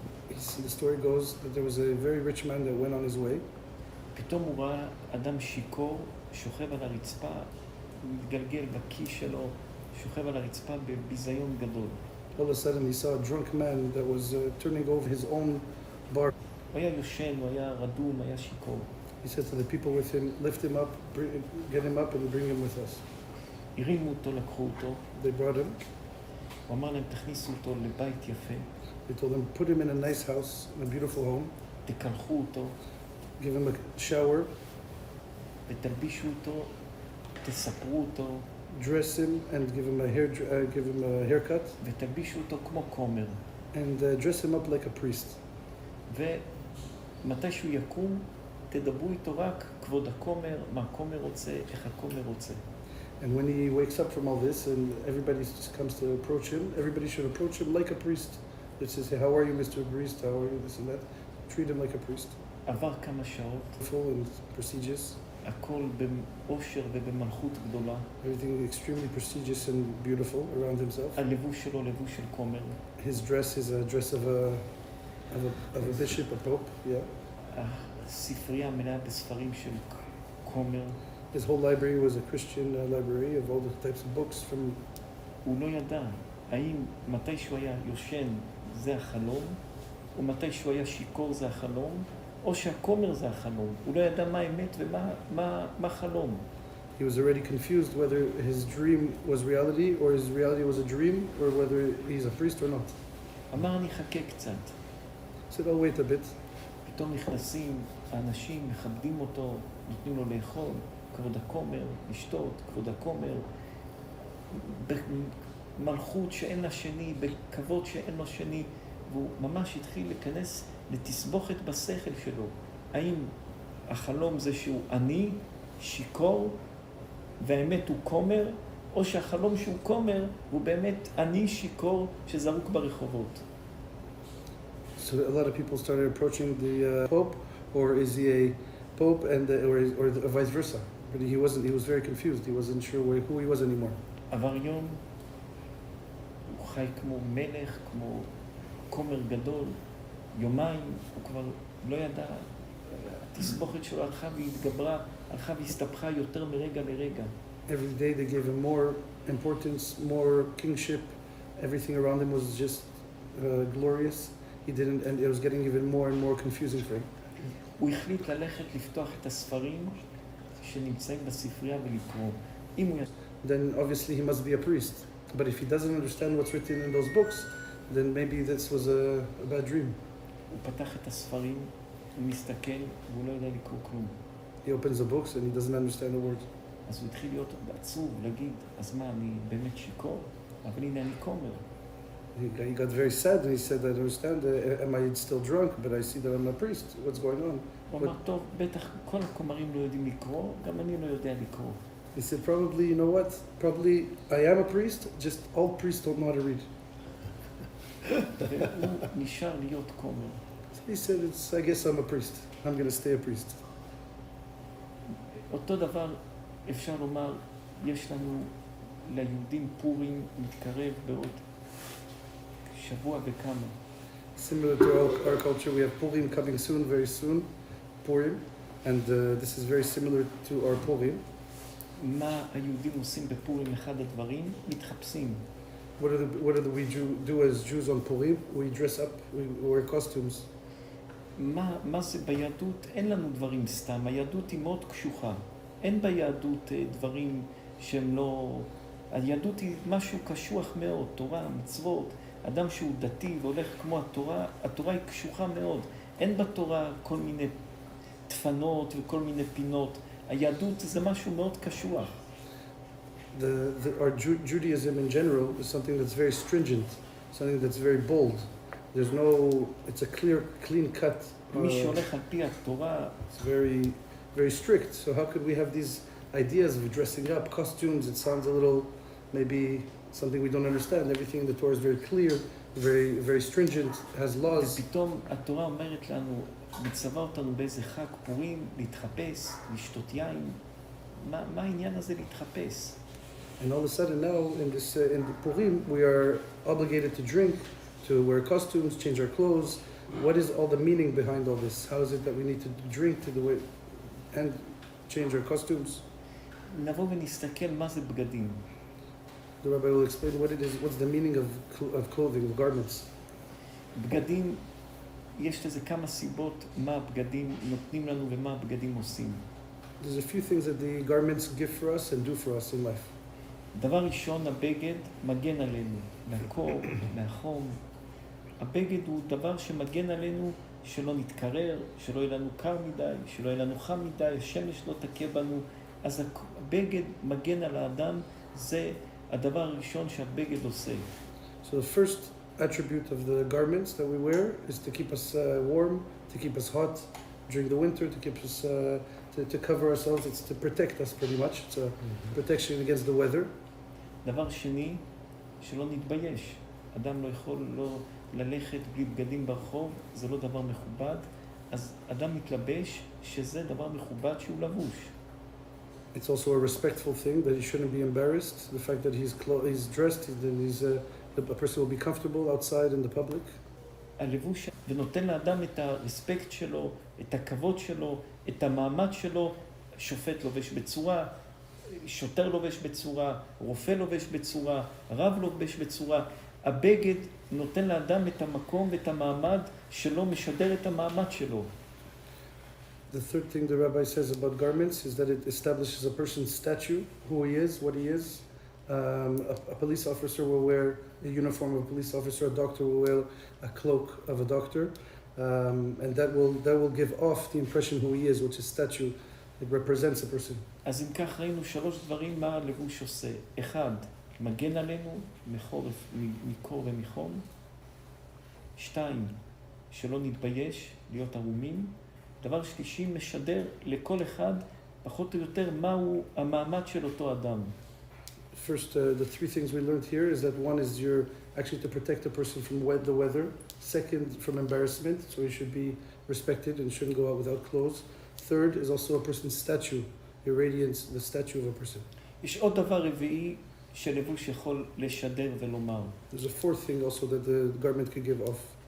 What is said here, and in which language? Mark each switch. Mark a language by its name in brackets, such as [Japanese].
[English] The story goes that there was a very rich man that went on his way. [Hebrew] פתאום הוא ראה אדם שיכור, שוכב על הרצפה, הוא מתגלגל בכיס שלו, שוכב על הרצפה בביזיון גדול. [English] All of a sudden he saw a drunk man that was turning over his own bar. [Hebrew] הוא היה יושן, הוא היה רדום, היה שיכור. [English] He said to the people with him, lift him up, get him up and bring him with us. [Hebrew] הרימו אותו, לקחו אותו. [English] They brought him. [Hebrew] הוא אמר להם, תכניסו אותו לבית יפה, [English] They told him, put him in a nice house, in a beautiful home. [Hebrew] תקלחו אותו, [English] Give him a shower, [Hebrew] ותלבישו אותו, תספרו אותו, [English] dress him and give him a haircut, [Hebrew] ותלבישו אותו כמו כומר. [English] and dress him up like a priest. [Hebrew] ומתי שהוא יקום, תדברו איתו רק כבוד הכומר, מה הכומר רוצה, איך הכומר רוצה. [English] And when he wakes up from all this and everybody just comes to approach him, everybody should approach him like a priest. It says, hey, how are you, Mr. Priest? How are you? This and that. Treat him like a priest. [Hebrew] עבר כמה שעות, [English] Full and prestigious. [Hebrew] הכל באושר ובמלכות גדולה. [English] Everything extremely prestigious and beautiful around himself. [Hebrew] הלבוש שלו לבוש של כומר. [English] His dress is a dress of a bishop, a pope, yeah. [Hebrew] הספרייה מלאה בספרים של כומר. [English] His whole library was a Christian library of all the types of books from... [Hebrew] הוא לא ידע האם מתי שהוא היה יושן זה החלום, או מתי שהוא היה שיכור זה החלום, או שהכומר זה החלום. הוא לא ידע מה האמת ומה חלום. [English] He was already confused whether his dream was reality or his reality was a dream or whether he's a priest or not. [Hebrew] אמר אני חכה קצת. [English] He said, I'll wait a bit. [Hebrew] פתאום נכנסים האנשים, מכבדים אותו, נותנים לו לאכול, כבוד הכומר, לשתות, כבוד הכומר, במלכות שאין לה שני, בכבוד שאין לו שני, והוא ממש התחיל להיכנס לתסבוכת בשכל שלו. האם החלום זה שהוא עני, שיקור, והאמת הוא כומר, או שהחלום שהוא כומר הוא באמת עני, שיקור, שזרוק ברחובות. [English] So a lot of people started approaching the Pope, or is he a Pope and or vice versa? But he wasn't. He was very confused. He wasn't sure who he was anymore. [Hebrew] עבר יום, הוא חי כמו מלך, כמו כומר גדול. יומיים, הוא כבר לא ידע. התסבוכת שלו הלכה והתגברה, הלכה והסתבכה יותר מרגע לרגע. [English] Every day they gave him more importance, more kingship. Everything around him was just glorious. He didn't, and it was getting even more and more confusing for him. [Hebrew] הוא החליט ללכת לפתוח את הספרים שנמצאים בספרייה ולקרוא. אם הוא... [English] Then obviously he must be a priest. But if he doesn't understand what's written in those books, then maybe this was a bad dream. [Hebrew] הוא פתח את הספרים, הוא מסתכל, והוא לא יודע לקרוא כלום. [English] He opens the books and he doesn't understand the words. [Hebrew] אז הוא התחיל להיות עצוב, להגיד, אז מה, אני באמת שיקור? אבל הנה אני כומר. [English] He got very sad and he said, I understand, am I still drunk? But I see that I'm a priest. What's going on? [Hebrew] הוא אמר, טוב, בטח כל הכומרים לא יודעים לקרוא, גם אני לא יודע לקרוא. [English] He said, probably, you know what? Probably I am a priest, just all priests don't know how to read. [Hebrew] והוא נשאר להיות כומר. [English] He said, I guess I'm a priest. I'm going to stay a priest. [Hebrew] אותו דבר אפשר לומר, יש לנו ליהודים פורים מתקרב בעוד שבוע וכמה. [English] Similar to our culture, we have Purim coming soon, very soon, Purim, and this is very similar to our Purim. [Hebrew] מה היהודים עושים בפורים? אחד הדברים, מתחפשים. [English] What do we do as Jews on Purim? We dress up, we wear costumes. [Hebrew] מה זה ביהדות? אין לנו דברים סתם. היהדות היא מאוד קשוחה. אין ביהדות דברים שהם לא... היהדות היא משהו קשוח מאוד, תורה, מצוות. אדם שהוא דתי והולך כמו התורה, התורה היא קשוחה מאוד. אין בתורה כל מיני תפנות וכל מיני פינות. היהדות זה משהו מאוד קשוח. [English] Our Judaism in general is something that's very stringent, something that's very bold. There's no, it's a clean cut. [Hebrew] מי שהולך על פי התורה, [English] it's very strict. So how could we have these ideas of dressing up, costumes? It sounds a little, maybe something we don't understand. Everything in the Torah is very clear, very stringent, has laws. [Hebrew] ופתאום התורה אומרת לנו, מצווה אותנו באיזה חג פורים, להתחפש, לשתות יין. מה העניין הזה להתחפש? [English] And all of a sudden now, in the Purim, we are obligated to drink, to wear costumes, change our clothes. What is all the meaning behind all this? How is it that we need to drink to do it and change our costumes? [Hebrew] נבוא ונסתכל מה זה בגדים. [English] The rabbi will explain what it is. What's the meaning of clothing, of garments? [Hebrew] בגדים, יש לזה כמה סיבות מה הבגדים נותנים לנו ומה הבגדים עושים. [English] There's a few things that the garments give for us and do for us in life. [Hebrew] דבר ראשון, הבגד מגן עלינו, מהקור, מהחום. הבגד הוא דבר שמגן עלינו שלא נתקרר, שלא יהיה לנו קר מדי, שלא יהיה לנו חם מדי, השמש לא תכה בנו. אז הבגד מגן על האדם, זה הדבר הראשון שהבגד עושה. [English] So the first attribute of the garments that we wear is to keep us warm, to keep us hot during the winter, to keep us to cover ourselves. It's to protect us pretty much. It's a protection against the weather. [Hebrew] דבר שני, שלא נתבייש. אדם לא יכול לא ללכת בלי בגדים ברחוב, זה לא דבר מכובד. אז אדם מתלבש שזה דבר מכובד שהוא לבוש. [English] It's also a respectful thing that he shouldn't be embarrassed. The fact that he's dressed, a person will be comfortable outside in the public. [Hebrew] הלבוש, ונותן לאדם את הרספקט שלו, את הכבוד שלו, את המעמד שלו. שופט לובש בצורה, שוטר לובש בצורה, רופא לובש בצורה, רב לובש בצורה. הבגד נותן לאדם את המקום ואת המעמד שלו, משדר את המעמד שלו. [English] The third thing the rabbi says about garments is that it establishes a person's stature, who he is, what he is. A police officer will wear a uniform of a police officer, a doctor will wear a cloak of a doctor, and that will give off the impression who he is, which is statue. It represents a person. [Hebrew] אז אם כך ראינו 3 דברים מה הלבוש עושה. 1, מגן עלינו מקור ומחום. 2, שלא נתבייש, להיות ערומים. דבר שלישי, משדר לכל אחד פחות או יותר מהו המעמד של אותו אדם. [English] First, the 3 things we learned here is that one is you're actually to protect a person from the weather. Second, from embarrassment, so he should be respected and shouldn't go out without clothes. Third is also a person's statue, irradiates the statue of a person. [Hebrew] יש עוד דבר רביעי שלבוש יכול לשדר ולומר. [English] There's a fourth thing also that the garment could give off.